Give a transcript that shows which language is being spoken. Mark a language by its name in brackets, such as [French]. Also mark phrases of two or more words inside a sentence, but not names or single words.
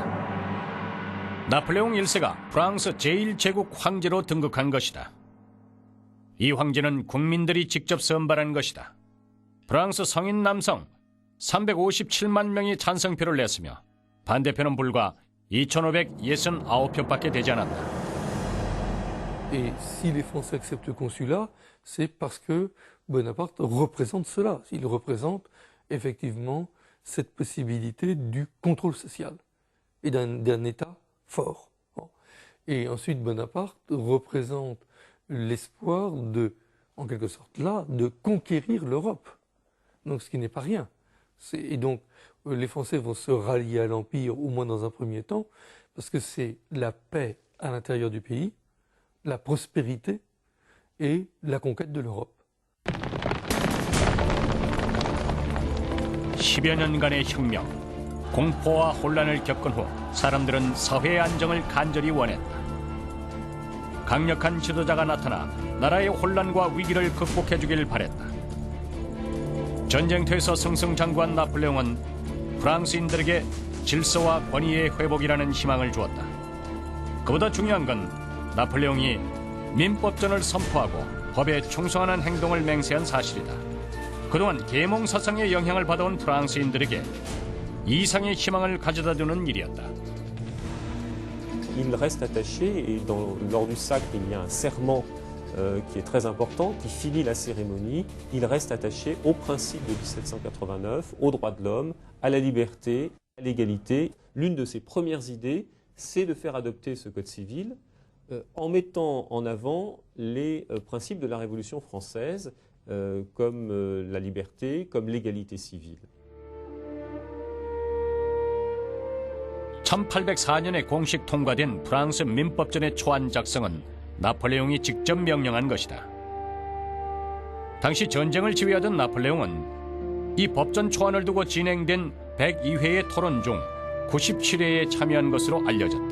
[Korean] 나폴레옹 1세가 프랑스 제1제국 황제로 등극한 것이다. 이 황제는 국민들이 직접 선발한 것이다. 프랑스 성인 남성 357만 명이 찬성표를 냈으며 반대표는 불과 2,569표밖에 되지 않았다. [French] Et si les Français acceptent le consulat, c'est parce que Bonaparte représente cela. Il représente effectivement cette possibilité du contrôle social et d'un État fort. Et ensuite, Bonaparte représente l'espoir de, en quelque sorte là, de conquérir l'Europe. Donc ce qui n'est pas rien. Et donc les Français vont se rallier à l'Empire, au moins dans un premier temps, parce que c'est la paix à l'intérieur du pays, la prospérité et la conquête de l'Europe. [Korean] 10여 년간의 혁명, 공포와 혼란을 겪은 후 사람들은 사회의 안정을 간절히 원했다. 강력한 지도자가 나타나 나라의 혼란과 위기를 극복해 주길 바랬다. 전쟁터에서 승승장구한 나폴레옹은 프랑스인들에게 질서와 권위의 회복이라는 희망을 주었다. 그보다 중요한 건 나폴레옹이 민법전을 선포하고 법에 충성하는 행동을 맹세한 사실이다. 그동안 계몽 사상의 영향을 받아온 프랑스인들에게 이상의 희망을 가져다주는 일이었다. [French] Il reste attaché, et lors du sacre, il y a un serment qui est très important, qui finit la cérémonie. Il reste attaché aux principes de 1789, aux droits de l'homme, à la liberté, à l'égalité. L'une de ses premières idées, c'est de faire adopter ce code civil en mettant en avant les principes de la Révolution française, comme la liberté, comme l'égalité civile. [Korean] 1804년에 공식 통과된 프랑스 민법전의 초안 작성은 나폴레옹이 직접 명령한 것이다. 당시 전쟁을 지휘하던 나폴레옹은 이 법전 초안을 두고 진행된 102회의 토론 중 97회에 참여한 것으로 알려졌다.